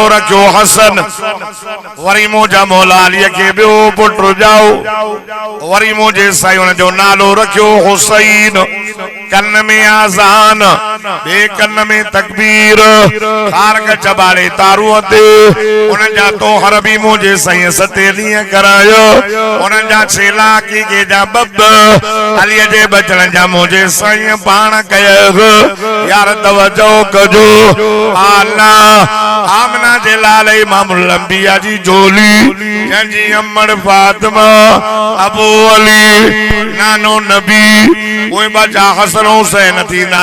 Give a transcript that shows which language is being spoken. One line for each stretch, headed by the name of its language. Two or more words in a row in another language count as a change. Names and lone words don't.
Sindhi: रखियो हसन वरी मुंहिंजा मौला अलीअ खे ॿियो पुटु जाओ वरी मुंहिंजे साईं उन जो नालो रखियो हुसैन कन में आज़ान ॿिए कन में तकबीर कारक चबाड़े तारूअ ते उन्हनि जा तोहर बि मुंहिंजे साईं 7 ॾींहं करायो उन्हनि जा छेला के जा बब अलीअ जे बचड़नि जा मुंहिंजे साईं पाण कयो यार तवजो कजो आला आमना जे लाल
Arabic: إمام الأنبياء
Sindhi: जी झोली जंहिंजी अम्मड़ फातिमा अबू अली नानो नबी उहे बचा हसन हुसैन थींदा